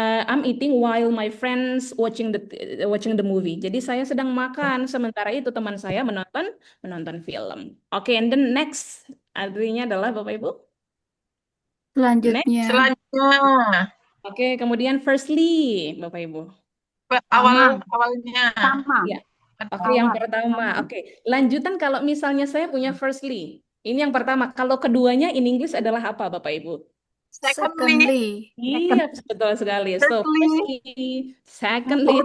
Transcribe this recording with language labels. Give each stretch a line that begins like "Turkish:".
English: I'm eating while my friends watching the movie.
Indonesian: Jadi saya sedang makan, sementara itu teman saya menonton menonton film. Oke,
English: and then next
Indonesian: artinya adalah Bapak Ibu.
English: Next.
Indonesian: Selanjutnya. selanjutnya Oke, kemudian firstly, Bapak Ibu. awalnya Sama. Ya. Oke, yang pertama pertama. Oke, lanjutan kalau misalnya saya punya firstly. Ini yang pertama. Kalau keduanya in English adalah apa, Bapak Ibu?
English: secondly Secondly.
Indonesian: Iya, betul sekali. So,
English: thirdly firstly, secondly, thirdly,